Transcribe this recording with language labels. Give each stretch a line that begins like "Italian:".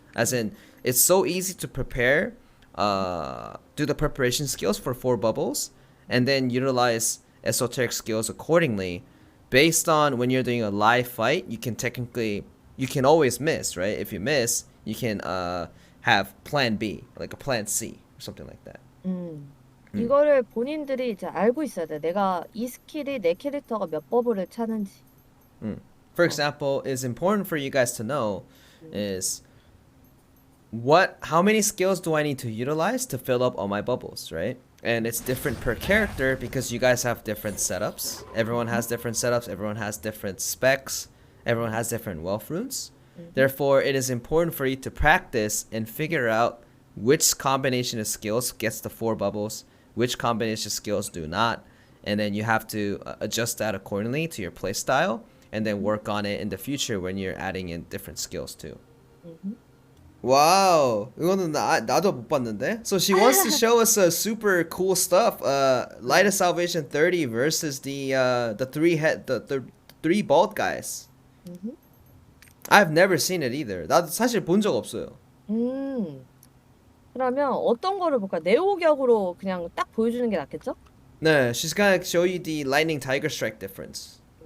English: As in, it's so easy to prepare, do the preparation skills for 4 bubbles, and then utilize esoteric skills accordingly. Based on when you're doing a live fight, you can always miss, right? If you miss, you can have plan B, like a plan C or something like that.
Korean: 이거를 본인들이 이제 알고 있어야 돼. 내가 이 스킬이 내 캐릭터가 몇 버블을 차는지.
English: For example, it's important for you guys to know is how many skills do I need to utilize to fill up all my bubbles, right? And it's different per character because you guys have different setups. Everyone has different setups. Everyone has different specs. Everyone has different wealth runes. Therefore, it is important for you to practice and figure out which combination of skills gets the 4 bubbles, which combination of skills do not, and then you have to adjust that accordingly to your playstyle, and then work on it in the future when you're adding in different skills too.
Korean: Wow, 이거는 나도 못 봤는데.
English: So she wants to show us super cool stuff. Light of Salvation 30 versus the 3 bald guys. I've never seen it either.
Korean: 나도 사실 본 적 없어요. 그러면 어떤 거를 볼까? 네오격으로 그냥 딱 보여주는 게 낫겠죠?
English: 네, she's gonna show you the lightning tiger strike difference.